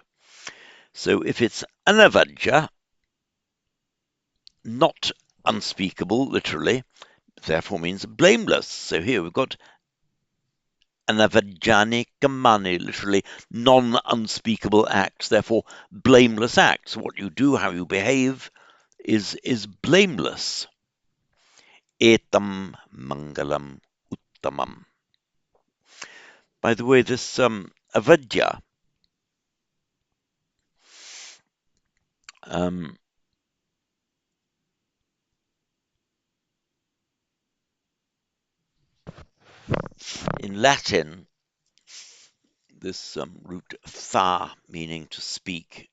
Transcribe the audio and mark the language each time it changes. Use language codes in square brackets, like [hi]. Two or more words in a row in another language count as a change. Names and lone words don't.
[en] So if it's anavajja, not unspeakable, literally, therefore means blameless. So here we've got [pi] anavajjani kamani, [en] literally non-unspeakable acts, therefore blameless acts. What you do, how you behave, is blameless. [pi] Etam mangalam uttamam. [en] By the way, this avajja, in Latin, this root tha, meaning to speak.